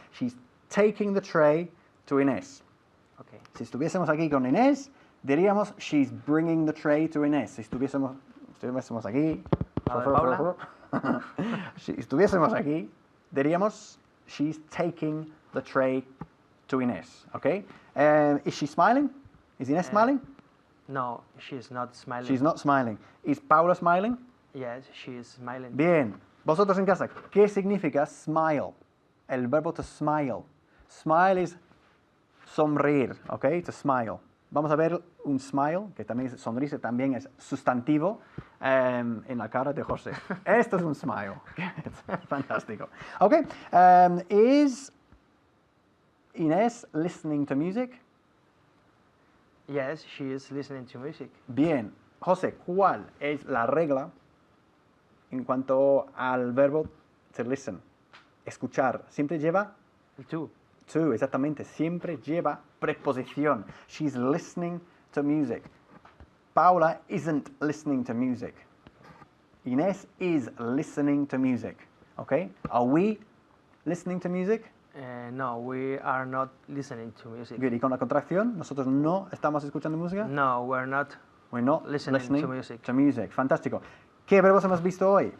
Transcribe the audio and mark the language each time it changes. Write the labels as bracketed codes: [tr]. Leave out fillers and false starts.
[en] She's taking the tray to Inés. Okay. [es] Si estuviésemos aquí con Inés, diríamos [en] she's bringing the tray to Inés. [es] Si estuviésemos aquí, A ver, Paula. si estuviésemos aquí, diríamos [en] she's taking the tray to Inés. Okay? Is she smiling? Is Inés smiling? No, she's not smiling. She's not smiling. Is Paula smiling? Yes, she's smiling. [es] Bien. Vosotros en casa, ¿qué significa smile? El verbo to smile. Smile es sonreír, ¿ok? To smile. Vamos a ver un smile, que también es sonrisa, también es sustantivo en la cara de José. Esto es un smile. Fantástico. Ok. [en] Is Inés listening to music? Yes, she is listening to music. [es] Bien. José, ¿cuál es la regla en cuanto al verbo to listen? Escuchar. Siempre lleva [en] To. [es] to, exactamente. Siempre lleva preposición. [en] She's listening to music. Paula isn't listening to music. Inés is listening to music. Okay? Are we listening to music? No, we are not listening to music. [es] Good. Y con la contracción, nosotros no estamos escuchando música. [en] No, we're not. We're not Listening listening to music. to music. Fantástico. [es] ¿Qué verbos hemos visto hoy?